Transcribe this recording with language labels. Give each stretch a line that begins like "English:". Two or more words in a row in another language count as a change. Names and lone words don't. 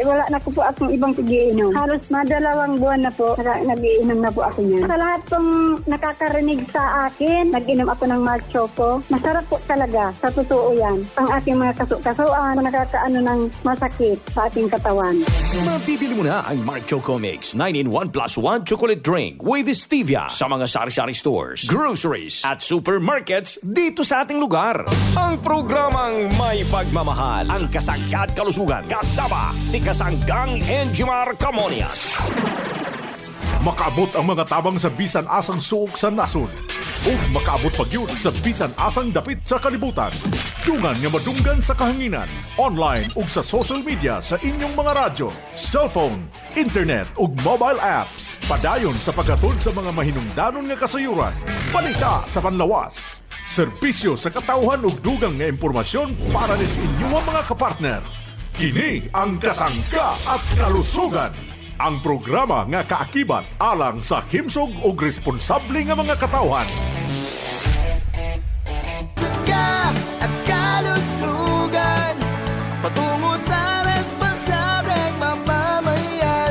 Filipino: Wala na ko po akong ibang pag-iinom. Halos 2 buwan na po, nag-iinom na po ako niyan. Sa lahat pong nakakarinig sa akin, nag-inom ako ng Marcho ko. Masarap po talaga, sa totoo yan. Ang ating mga kasukasuan, nakakaano ng masakit sa ating katawan. Mabibili mo na ang Mark Choco Mix 9-in-1 plus 1 chocolate drink with stevia sa mga sari-sari stores, groceries at supermarkets dito sa ating lugar. Ang programang may pagmamahal, ang Kasangga at Kalusugan, kasama si Kasanggang Enjimar Camonias.
Cebuano: Makaabot ang mga tabang sa bisan asang suok sa nasod. O makaabot pa yun sa bisan asang dapit sa kalibutan. Dungan nga madunggan sa kahanginan. Online ug sa
English: social media
Cebuano: sa inyong mga radyo, cellphone, internet ug
English: mobile apps.
Cebuano: Padayon sa paghatod sa mga mahinungdanon nga kasayuran. Balita sa panlawas. Serbisyo sa katauhan ug dugang nga impormasyon para sa inyong mga kapartner. Kini ang Kasangga at Kalusugan. Ang programa nga kaakibat alang sa himsog ug responsable nga mga katawhan.
Filipino: Kasangga at kalusugan, patungo sa responsableng mamamayan.